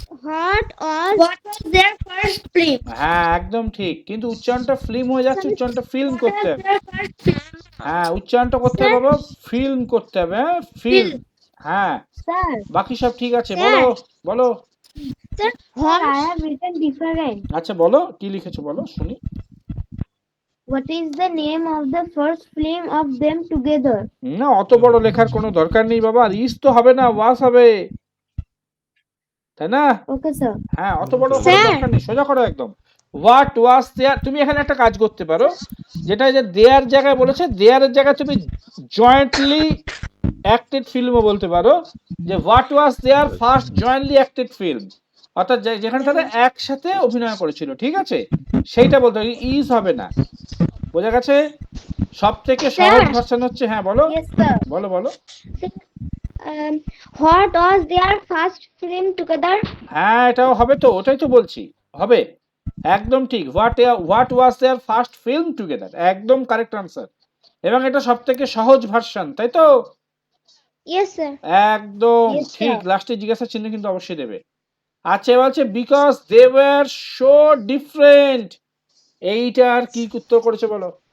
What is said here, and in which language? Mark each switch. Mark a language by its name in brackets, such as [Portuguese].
[English] What was their first film? [Bangla] হ্যাঁ একদম ঠিক, কিন্তু উচ্চারণটা ফিল্ম হয়ে যাচ্ছে, উচ্চারণটা ফিল্ম করতে হবে। [English] Their first film. [Bangla] হ্যাঁ উচ্চারণটা করতে হবে বাবা, ফিল্ম করতে হবে, হ্যাঁ ফিল্ম। হ্যাঁ [English] Sir, [Bangla] বাকি সব ঠিক আছে, বলো বলো। [English] Sir, sir, I have written different. [Bangla] আচ্ছা বলো কি লিখেছো বলো শুনি। [English] What is the name of the first film of them together? [Bangla] না অত বড় লেখার কোনো দরকার নেই বাবা, আর ইস তো হবে না, ওয়াস হবে, তাই না? [English] Okay, sir. [Bangla] হ্যাঁ অত বড় করার দরকার নেই, সোজা করো একদম। [English] what was there, [Bangla] তুমি এখানে একটা কাজ করতে পারো, যেটা যে দেয়ার জায়গায় বলেছে, দেয়ারের জায়গায় তুমি জয়েন্টলি অ্যাক্টেড ফিল্মও বলতে পারো, যে [English] what was there first jointly acted film, [Bangla] অর্থাৎ যেখানে তারা একসাথে অভিনয় করেছিল, ঠিক আছে, সেইটা বলতে হবে, ইজ হবে না। বোঝা গেছে? সব থেকে সহজ ভার্সন হচ্ছে, হ্যাঁ বলো [English] Yes, sir. [Bangla] বলো বলো। [English] What was their first film together? [Bangla] হ্যাঁ এটাও হবে তো, ওটাই তো বলছি, হবে। একদম ঠিক। [English] What was there first film together, একদম correct answer. [Bangla] এবং এটা সব থেকে সহজ ভার্সন, তাই তো? [English] Yes, sir. [Bangla] একদম [English] Yes, [Bangla] ঠিক। [English] sir. [Bangla] লাস্টে জিজ্ঞাসা চিহ্ন কিন্তু অবশ্যই দেবে। আচ্ছা, বলছে [English] because they were so different, [Bangla] এইটার কি উত্তর করেছে বলো?